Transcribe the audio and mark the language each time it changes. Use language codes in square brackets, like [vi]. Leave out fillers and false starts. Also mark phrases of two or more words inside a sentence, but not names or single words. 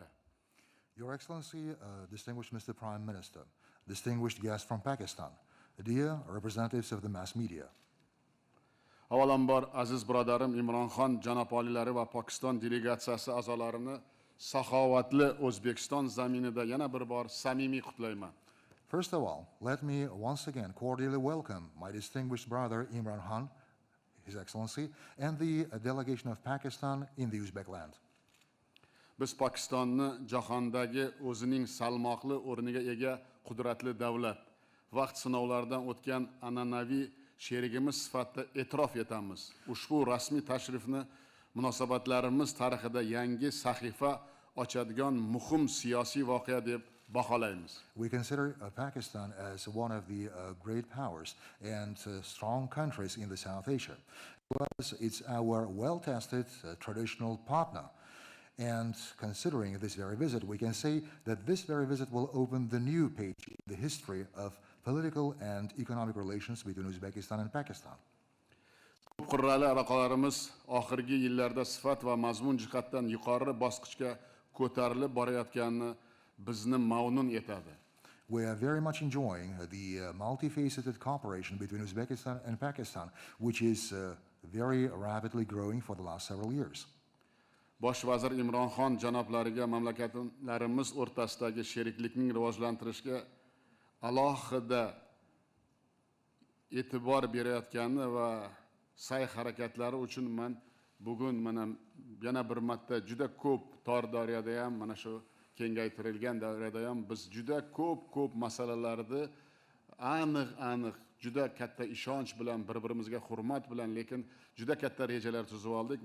[en] Your Excellency, distinguished Mr. Prime Minister, distinguished guests from Pakistan, dear representatives of the mass media. [uz] Avvalambor aziz birodarim Imron janob oliylari va Pokiston delegatsiyasi a'zolarini saxovatli O'zbekiston zaminida yana bir bor samimiy qutlayman. [en] First of all, let me once again cordially welcome my distinguished brother Imran Khan, His Excellency, and the delegation of Pakistan in the Uzbek land. [uz] Biz Pokistonni jahondagi o'zining salmoqli o'rniga ega qudratli davlat, vaqt sinovlaridan o'tgan an'anaviy sherigimiz sifatida e'tirof etamiz. Ushbu rasmiy tashrifni munosabatlarimiz tarixida yangi sahifa ochadigan muhim siyosiy voqea deb baholaymiz. [en] We consider Pakistan as one of the great powers and strong countries in the South Asia. Plus, it's our well-tested traditional partner. And considering this very visit, we can say that this very visit will open the new page in the history of political and economic relations between Uzbekistan and Pakistan. [uz] Ko'p qirrali aloqalarimiz oxirgi yillarda sifat va mazmun jihatdan yuqori bosqichga ko'tarilib borayotganini bizni mamnun etadi. [en] We are very much enjoying the multifaceted cooperation between Uzbekistan and Pakistan, which is very rapidly growing for the last several years. [uz] Bosh vazir Imran janoblariga mamlakatlarimiz o'rtasidagi sheriklikning rivojlantirishga alohida e'tibor berayotgani va sa'y harakatlari uchun men bugun mana yana bir marta juda ko'p tor doirada ham mana shu kengaytirilgan davrada ham biz juda ko'p masalalarni aniq juda katta ishonch bilan bir-birimizga hurmat bilan lekin juda katta rejalar tuzib oldik.